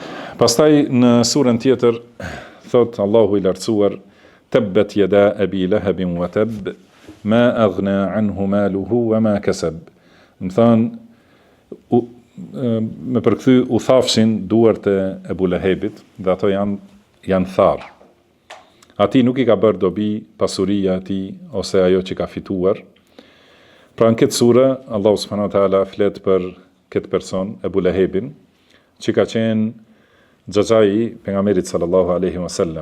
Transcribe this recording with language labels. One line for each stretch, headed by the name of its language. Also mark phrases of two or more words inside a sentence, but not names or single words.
Albanian: Pastaj në surën tjetër thot Allahu i lartësuar
Arabic: تبت يدا أبي لهب وتب ما أغنى عنه ماله وما كسب.
Albanian: Më thon me përkthy u thafshin duart e Ebu Lehebit dhe ato janë tharë. Ati nuk i ka bërë dobi pasuria ati ose ajo që ka fituar. Pra në këtë sure, Allahu
Arabic: سبحانه وتعالى
Albanian: flet për këtë person, Ebu Lehebin, që ka qenë xhaxhai pejgamberit
Arabic: صلى الله عليه وسلم.